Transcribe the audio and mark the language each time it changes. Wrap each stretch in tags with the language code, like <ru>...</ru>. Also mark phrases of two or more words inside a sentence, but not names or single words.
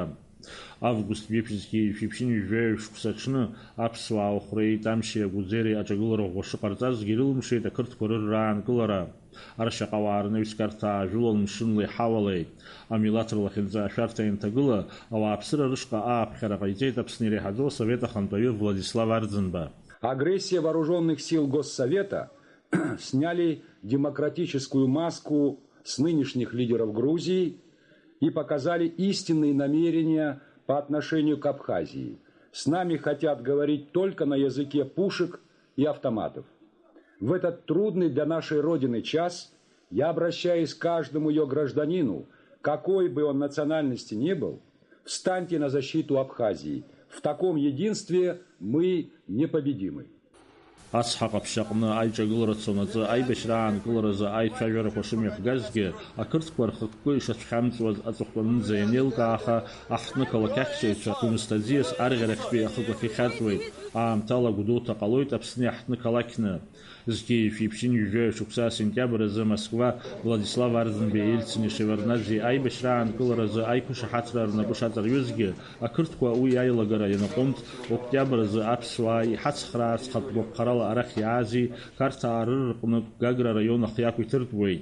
<ab>Август жәиԥшьзгьы шәиԥшьын жәаҩа шықәсаҽны аԥсуаа ахәреи, тамшьи, агәыӡери аҿагылара ӷәӷәа шыҟарҵазгьы ирылымшеит ақырҭқәа рырраанкылара. Аршьаҟауаа рнаҩскарҭаа ажәылан мшынлеи ҳауалеи. Амилаҭ рлахьынҵа ашәарҭа ианҭагыла, ауааԥсыра рышҟа ааԥхьара ҟаиҵеит Аԥсны иреиҳаӡоу асовет ахантәаҩы Владислав Арӡынба.</ab> <ru>Агрессия вооруженных сил Госсовета сняли демократическую маску с нынешних лидеров Грузии и показали истинные намерения по отношению к Абхазии. С нами хотят говорить только на языке пушек и автоматов. В этот трудный для нашей Родины час я обращаюсь к каждому ее гражданину, какой бы он национальности ни был, встаньте на защиту Абхазии. В таком единстве мы непобедимы.</ru> <ab>Ацҳаҟ аԥшьаҟны аиҿагылара цонаҵы аибашьраанкыларазы аицәажәарақәа шымҩахгазгьы ақырҭқәа рхықәкы ишацәхьамҵуаз аҵыхәтәанынӡа ианеилкааха аҳҭнықалақь ахьчаҩцәа Гәымсҭа аӡиас арӷьарахьтәи ахықәахь ихьаҵуеит. Аамҭала Гәдоуҭа ҟалоит Аԥсны аҳҭнықалақьны. Згьы шәиԥшьын жәаҩа шықәса сентиабр азы Москва Владислав Арӡынбеи Ельцини Шеварднаӡе аибашьраанкыларазы аиқәышаҳаҭра рнапы шаҵарҩызгьы ақырҭқәа уи аилагара ианаҟәымҵ октиабр азы аԥсуаа иҳацхраарц хатәгәаԥхарала арахь иаази қарҭаа рырҟнытә Гагра раион ахы иақәиҭыртәуеит.</ab>